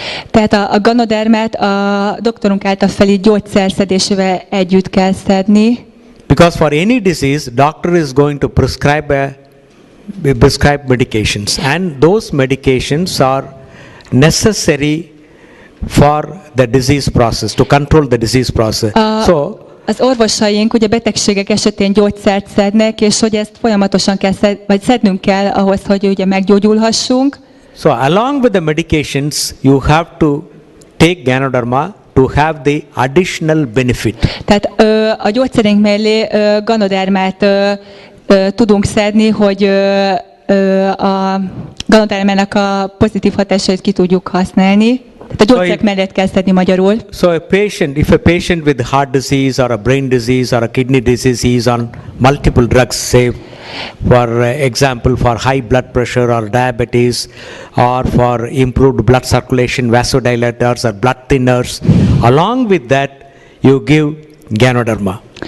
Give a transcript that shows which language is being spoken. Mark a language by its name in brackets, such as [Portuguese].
[Hungarian] Tehát a ganodermát a doktorunk által felírt gyógyszerszedésével együtt kell szedni, [English] Because for any disease, doctor is going to prescribe medications, and those medications are necessary for the disease process, to control the disease process. So, [Hungarian] az orvosaink ugye betegségek esetén gyógyszert szednek, és hogy ezt folyamatosan kell szednünk kell ahhoz, hogy ugye meggyógyulhassunk. [English] so along with the medications, you have to take Ganoderma to have the additional benefit. [Hungarian] Tehát a gyógyszerünk mellé ganodermát tudunk szedni, hogy a ganodermának a pozitív hatásait ki tudjuk használni. Tehát a gyógyszerek mellett kell szedni magyarul. [English] So if a patient with heart disease or a brain disease or a kidney disease is on multiple drugs, say for example for high blood pressure or diabetes or for improved blood circulation, vasodilators or blood thinners, along with that you give Ganoderma.